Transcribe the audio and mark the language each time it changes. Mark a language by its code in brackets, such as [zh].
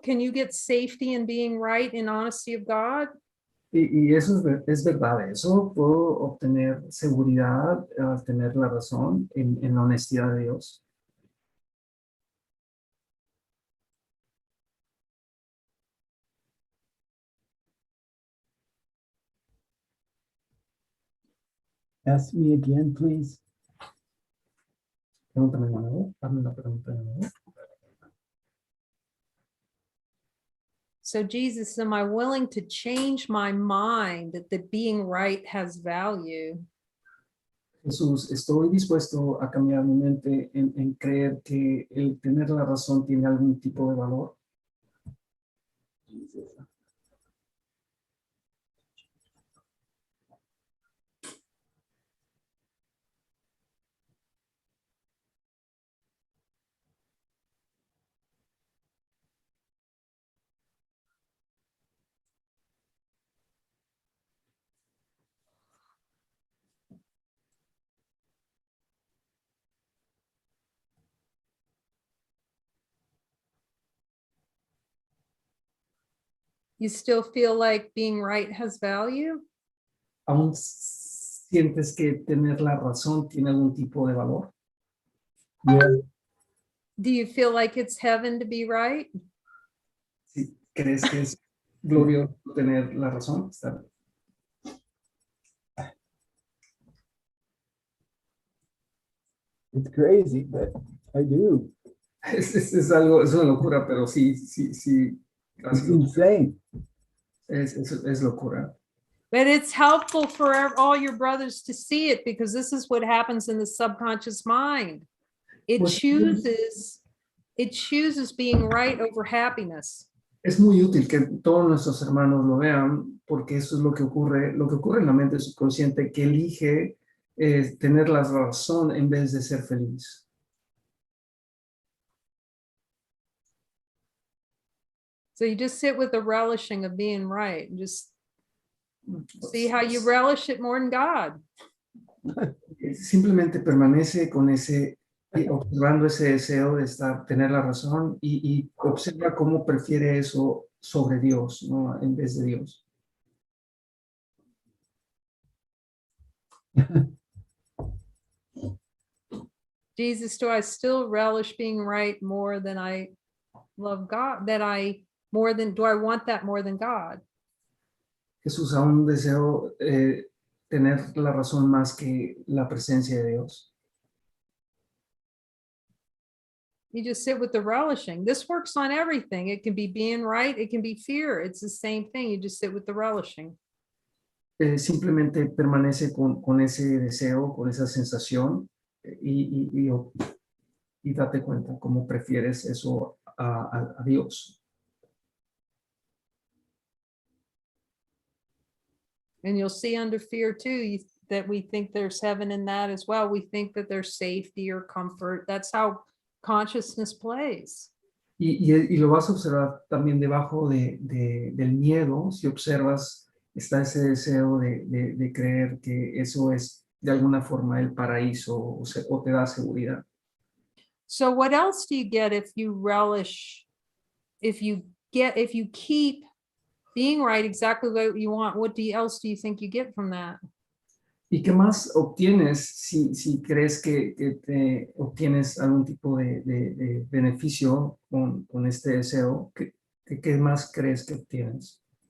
[en] Can you get safety in being right and honesty of God? [es] Y eso es verdad, eso puedo obtener seguridad al tener la razón en la honestidad de Dios. [en] Ask me again, please. [es] Pregúntame de nuevo, hazme la pregunta de nuevo. [en] So Jesus, am I willing to change my mind that being right has value? [es] Jesús, estoy dispuesto a cambiar mi mente en creer que el tener la razón tiene algún tipo de valor. [en] Jesus. You still feel like being right has value? [es] ¿Aún sientes que tener la razón tiene algún tipo de valor? [en] Yeah. Do you feel like it's heaven to be right? [es] ¿Sí? ¿Crees que es glorioso tener la razón? [en] It's crazy, but I do. [es] Es algo, es una locura, pero sí, [en] It's insane. [es] es locura. [en] But it's helpful for all your brothers to see it because this is what happens in the subconscious mind. It [es] Pues, [en] chooses being right over happiness. [es] es muy útil que todos nuestros hermanos lo vean, porque eso es lo que ocurre en la mente subconsciente, que elige tener la razón en vez de ser feliz. [en] So you just sit with the relishing of being right and just see how you relish it more than God. [es] Simplemente permanece con observando ese deseo de tener la razón y observa cómo prefiere eso sobre Dios, ¿no? En vez de Dios. [en] Jesus, do I still relish being right more than I love God? Do I want that more than God? [es] Jesús, aún deseo tener la razón más que la presencia de Dios. [en] You just sit with the relishing. This works on everything. It can be being right. It can be fear. It's the same thing. You just sit with the relishing. [es] Simplemente permanece con ese deseo, con esa sensación y date cuenta cómo prefieres eso a Dios. [en] And you'll see under fear too, that we think there's heaven in that as well. We think that there's safety or comfort. That's how consciousness plays. [es] Y lo vas a observar también debajo del miedo. Si observas, está ese deseo de creer que eso es de alguna forma el paraíso o te da seguridad. [en] So what else do you get if you relish, if you keep being right exactly what you want? What else do you think you get from that? [es] ¿Y qué más obtienes si crees que te obtienes algún tipo de beneficio con este deseo? ¿Qué más crees que obtienes?